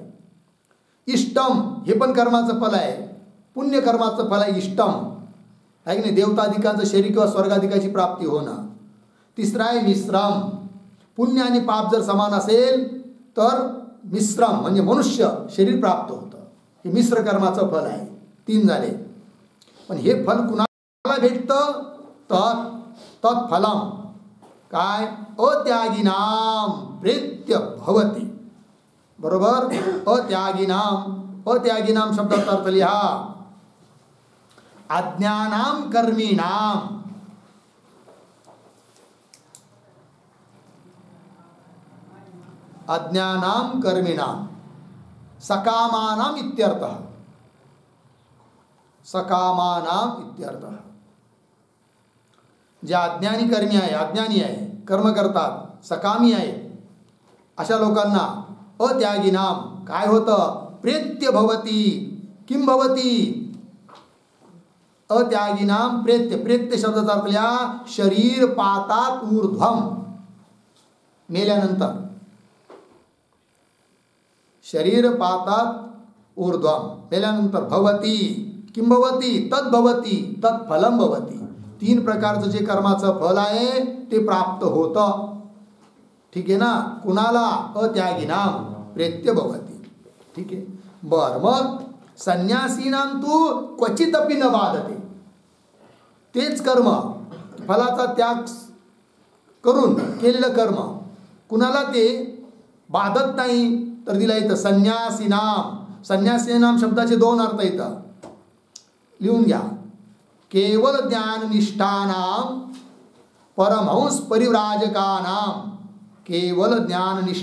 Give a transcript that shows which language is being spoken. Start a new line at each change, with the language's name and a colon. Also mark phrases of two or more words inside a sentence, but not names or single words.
Marathi: इष्टम हे पण कर्माचं फल आहे पुण्य कर्माचं फल आहे इष्टम आहे की नाही देवताधिकांचं शरीर किंवा स्वर्गाधिकाची प्राप्ती होणं। तिसरा आहे मिश्रम पुण्य आणि पाप जर समान असेल तर मिश्रम म्हणजे मनुष्य शरीर प्राप्त होतं हे मिश्र कर्माचं फल आहे। 3 झाले पण हे फल कुणाला भेटतं तत्फलम काय
Sanskrit: अत्यागिनाम प्रेत्य भवति
Marathi: बरोबर अत्यागिनाम शब्दाचा अर्थ लिहा
Sanskrit: अज्ञानाम कर्मीणाम अज्ञानाम कर्मीणाम सकामानाम इत्यर्थः सकामानाम इत्यर्थः
Marathi: जे अज्ञानी कर्मी आहे अज्ञानी आहे कर्म करतात सकामी आहे अशा लोकांना अत्यागिनाम काय होतं
Sanskrit: प्रेत्य भवती किम भवती अत्यागिनाम प्रेत्य प्रेत्य
Marathi: शब्दाचा अर्थ लिहा
Sanskrit: शरीर पातात ऊर्ध्वम मेल्यानंतर शरीर पातात ऊर्ध्वम
Marathi: मेल्यानंतर
Sanskrit: भवती किम भवती तद्भवती तत्फलम भवती
Marathi: 3 प्रकारचं जे कर्माचं फल आहे ते प्राप्त होतं। ठीक आहे ना कुणाला
Sanskrit: अत्यागिनाम प्रेत्य भवती।
Marathi: ठीक आहे बर मग
Sanskrit: संन्यासीनां तू क्वचित अपि न बाधते
Marathi: तेच कर्म फलाचा त्याग करून केलेलं कर्म कुणाला ते बाधत नाही तर दिला इथं संन्यासीनाम शब्दाचे 2 अर्थ येतात लिहून घ्या
Sanskrit: केवल ज्ञान निष्ठानाम परमहंस परिव्राजकानाम केवल ज्ञान